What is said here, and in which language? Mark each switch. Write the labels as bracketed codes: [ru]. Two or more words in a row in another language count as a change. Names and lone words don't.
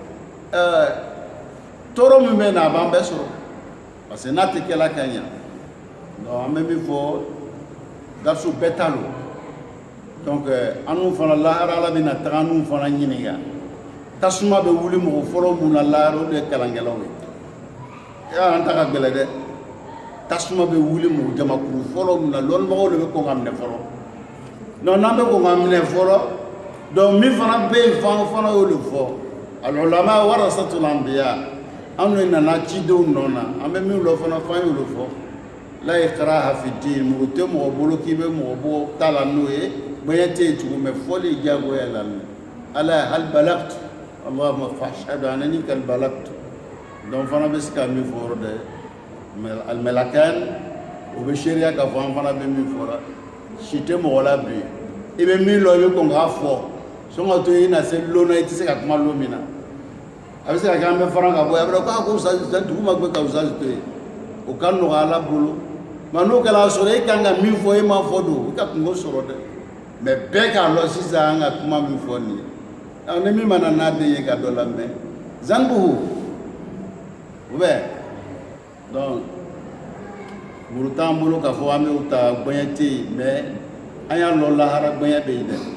[bm] tɔɔrɔ min bɛ na a b'an bɛɛ sɔrɔ [fr] parce que [bm] n'a tɛ kɛla ka ɲa donc an bɛ min fɔ gariso bɛɛ ta lo donc an n'u fana lahara ala bɛna taga an n'u fana ɲininka tasuma bɛ wuli mɔgɔ fɔlɔ mun na lahara o de ye kalankɛlaw ye an ta ka gɛlɛ dɛ tasuma bɛ wuli mɔgɔ jamakuru fɔlɔ mun na lɔnnibagaw de bɛ kɔn ka minɛ fɔlɔ donc n'an bɛ kɔn ka minɛ fɔlɔ donc min fana bɛ yen fana fana y'o de fɔ [ar] العلماء ورثة الأنبياء [bm] anw de nana cidenw nɔ na an bɛ min lɔ fana f'an y'o de fɔ [ar] لا إكراه في الدين [bm] mɔgɔ tɛ mɔgɔ bolo k'i bɛ mɔgɔ bɔ ta la n'o ye bonya tɛ yen tugun mɛ fɔli ye diyagoya la ala ye [ar] هل بلغت اللهم فاشهد أنني قد بلغت [bm] donc fana bɛ se ka min fɔ yɔrɔ dɛ al-malakan o bɛ seereya k'a fɔ an fana bɛ min fɔra si tɛ mɔgɔ la bi i bɛ min lɔ i bɛ kɔn k'a fɔ sɔn ka to i na se lon na i tɛ se ka kuma lon min na a bɛ se ka kɛ an bɛ fara ka bɔ a bɛ dɔn k'a ko dugu ma gbɛ ka usage to yen o ka nɔgɔ ala bolo nka n'o kɛra sɔrɔ e kan ka min fɔ e ma fɔ don i ka kungo sɔrɔ dɛ mɛ bɛɛ k'a lɔ sisan an ka kuma min fɔ nin ye ni min mana n'a den ye ka dɔ lamɛn zanbugu o bɛ donc muru t'an bolo k'a fɔ an bɛ ta gbɛɲɛ tɛ yen mɛ an y'a lɔ lahara gbɛɲɛ bɛ yen dɛ